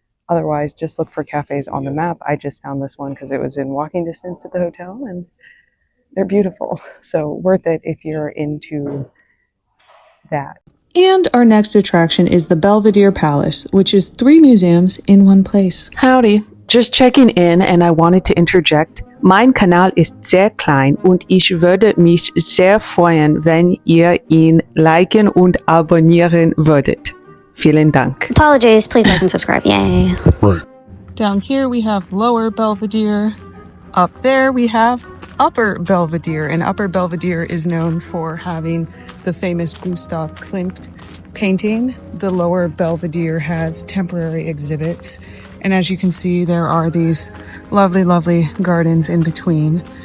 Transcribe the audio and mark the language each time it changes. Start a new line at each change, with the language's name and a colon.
English: Otherwise, just look for cafes on the map. I just found this one because it was in walking distance to the hotel, and they're beautiful. So worth it if you're into that. And our next attraction is the Belvedere Palace, which is 3 museums in one place. Howdy. Just checking in, and I wanted to interject.
German: Mein Kanal ist sehr klein und ich würde mich sehr freuen, wenn ihr ihn liken und abonnieren würdet. Vielen Dank.
English: Apologies, please like and subscribe. Yay. Right. Down here we have Lower Belvedere. Up there we have Upper Belvedere, and Upper Belvedere is known for having the famous Gustav Klimt painting. The Lower Belvedere has temporary exhibits, and as you can see, there are these lovely, lovely gardens in between.